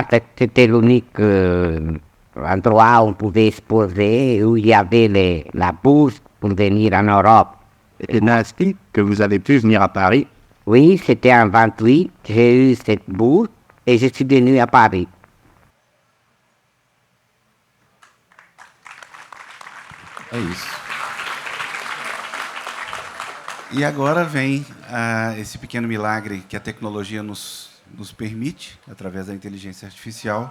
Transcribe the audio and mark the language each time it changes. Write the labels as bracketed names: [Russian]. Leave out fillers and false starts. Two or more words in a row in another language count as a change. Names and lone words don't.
[French] C'était l'unique endroit où on pouvait exposer, où il y avait la bourse pour venir en Europe. C'est ainsi que vous avez pu venir à Paris. Oui, c'était en 28, j'ai eu cette bourse et je suis venu à Paris. [Portuguese] É isso. E agora vem esse pequeno milagre que a tecnologia nos permite, através da inteligência artificial.